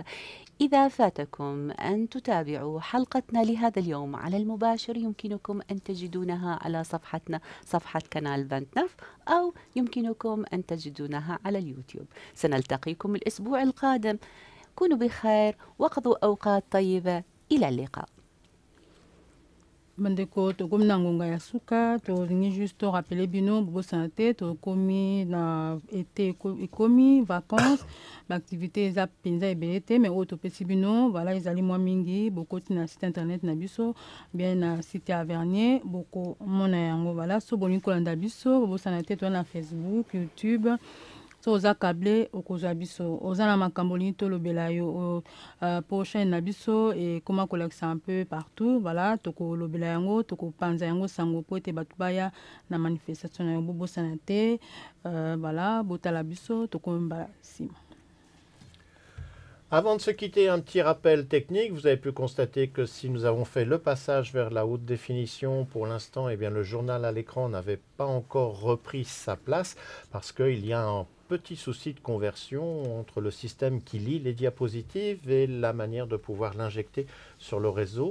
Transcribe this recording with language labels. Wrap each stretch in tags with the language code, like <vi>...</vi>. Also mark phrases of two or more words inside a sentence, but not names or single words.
<ar>إذا فاتكم أن تتابعوا حلقتنا لهذا اليوم على المباشر يمكنكم أن تجدونها على صفحتنا، صفحة قناة 29، أو يمكنكم أن تجدونها على اليوتيوب. سنلتقيكم الأسبوع القادم. كونوا بخير وقضوا أوقات طيبة. إلى اللقاء.</ar> <ln>Bandeko tokomi na ngonga ya suka tolingi</ln> <fr>juste rappeler</fr> <ln>bino bobosana te tokomi na été ekomi vacances baactivité eza mpenza ebele te mais oyo topesi bino voilà ezali mwa mingi bokoti na</ln> <fr>site internet</fr> <ln>na biso bien na site ya Vernier bokomona yango voilà so bolingi kolanda biso bobosana te toza na Facebook, YouTube. So oza câblé okozwa biso oza na makambo lingi tolobela yo prochaine na biso</ln> <fr>et comment</fr> <ln>kolakisa</ln> <fr>un peu partout</fr> <ln>voilà tokolobela yango tokopanza yango sango po ete bato baya na manifestation na yo bobosana te voilà botala biso tokomba nsima.</ln> <fr>Avant de se quitter, un petit rappel technique. Vous avez pu constater que si nous avons fait le passage vers la haute définition, pour l'instant, eh bien, le journal à l'écran n'avait pas encore repris sa place parce qu'il y a un petit souci de conversion entre le système qui lit les diapositives et la manière de pouvoir l'injecter sur le réseau.</fr>